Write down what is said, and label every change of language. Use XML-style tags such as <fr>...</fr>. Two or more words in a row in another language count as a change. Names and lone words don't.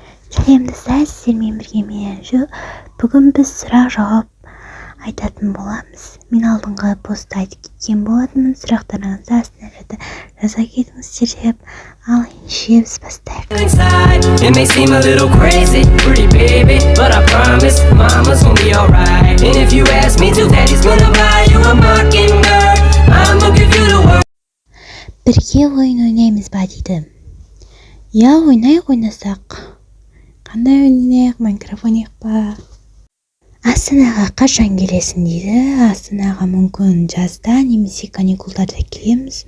<kk>сәлемдесіз сіздермен бірге мен Әнжу. Бүгін біз сұрақ жауап айтатын боламыз. Мен алдыңғы постта айтып кеткен болатынмын. Сұрақтарыңызды астына жаза кетіңіздер деп. Ал ендеше біз бастайық.</kk> <en>It may seem a little crazy, pretty baby, but I promise mama's gonna be alright. And if you ask me to, daddy's gonna buy you a mockingbird. I'ma give you the world.</en> <kk>Бірге ойын ойнаймыз ба дейді. Я, ойнасақ. Қандай ойнайық, Майнкрафт ойнайық па? Астанаға қашан келесің дейді. Астанаға мүмкін жазда немесе каникулдарда келеміз.</kk>